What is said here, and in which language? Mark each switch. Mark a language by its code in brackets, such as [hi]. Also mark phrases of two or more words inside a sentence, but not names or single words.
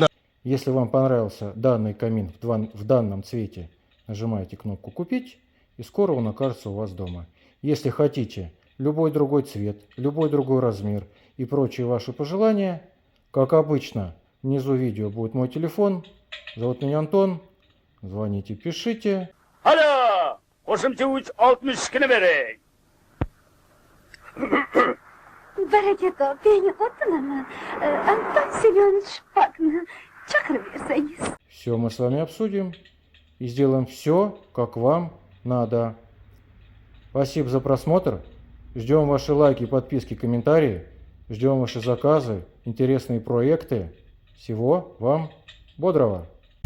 [ru] Если вам понравился данный камин в данном цвете, нажимаете кнопку «Купить», и скоро он окажется у вас дома. Если хотите любой другой цвет, любой другой размер и прочие ваши пожелания, как обычно, внизу видео будет мой телефон. Зовут меня Антон. Звоните, пишите. [uz] Alo, qo'shimcha 62 ni bering. Baraka, beni xotinim. Anton Semyonovich Pokni chaqirib bersangiz. [ru] Все мы с вами обсудим и сделаем все, как вам надо. Спасибо за просмотр. Ждем ваши лайки, подписки, комментарии. Ждем ваши заказы, интересные проекты. Всего вам бодрого!